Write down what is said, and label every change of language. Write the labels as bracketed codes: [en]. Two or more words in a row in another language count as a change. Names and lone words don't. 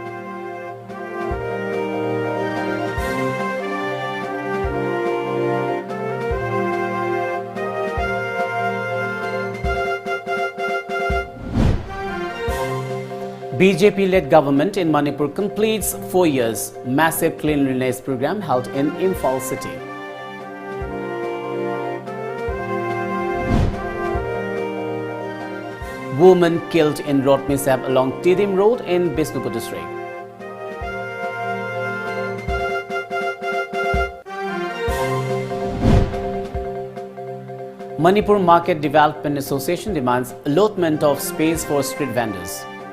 [en] BJP-led government in Manipur completes 4 years massive cleanliness program held in Imphal city. Woman killed in road mishap along Tidim Road in Bisnupur district. Manipur Market Development Association demands allotment of space for street vendors.